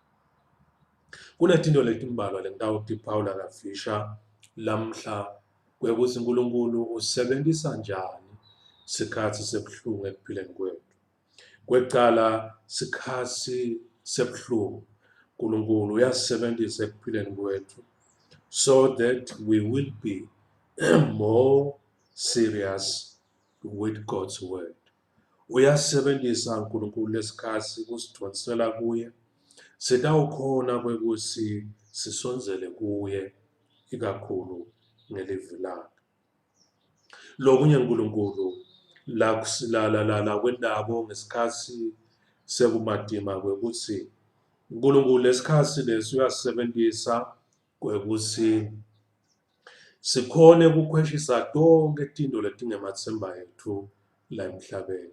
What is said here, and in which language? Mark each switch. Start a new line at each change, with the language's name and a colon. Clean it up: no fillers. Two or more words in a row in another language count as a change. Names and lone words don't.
Swati: Kunetinto letimbalwa lengitawuti Paul akafisha lamhla kwekuthi uNkulunkulu usebentisa njani sikhatsi sebuhlungu ekuphileni kwethu. Kwekucala sikhatsi sebuhlungu uNkulunkulu uyasisebentisa ekuphileni kwethu
English: so that we will be more serious with God's word.
Swati: Uyasisebentisa uNkulunkulu lesikhatsi kusidonsela kuye, sitawukhona kwekuthi sisonzele kuye ikakhulu ngelivi lakhe. Lokunye uNkulunkulu la kwendako ngesikhatsi sekumadima kwekuthi uNkulunkulu lesikhatsi lesi uyasisebentisa kwekuthi sikhone kukhweshisa tonke tinto letingematsemba ethu la emhlabeni.